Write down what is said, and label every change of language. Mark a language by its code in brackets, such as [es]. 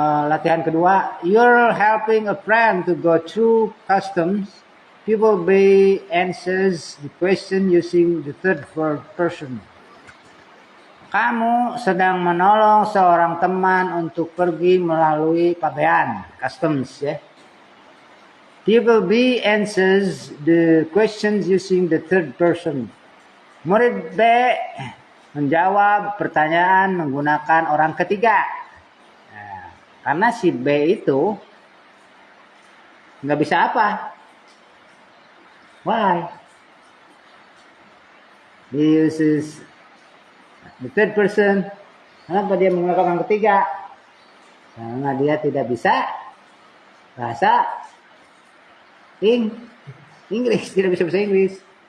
[id] Latihan kedua, [en] you're helping a friend to go through customs. People B answers the question using the third person. [id] Kamu sedang menolong seorang teman untuk pergi melalui pabean, customs ya. [en] People B answers the questions using the third person. [id] Murid B menjawab pertanyaan menggunakan orang ketiga. Karena si B itu nggak bisa apa? [en] Why? He uses the third person. [id] Kenapa dia menggunakan orang ketiga? Karena dia tidak bisa bahasa Inggris, tidak bisa bahasa Inggris.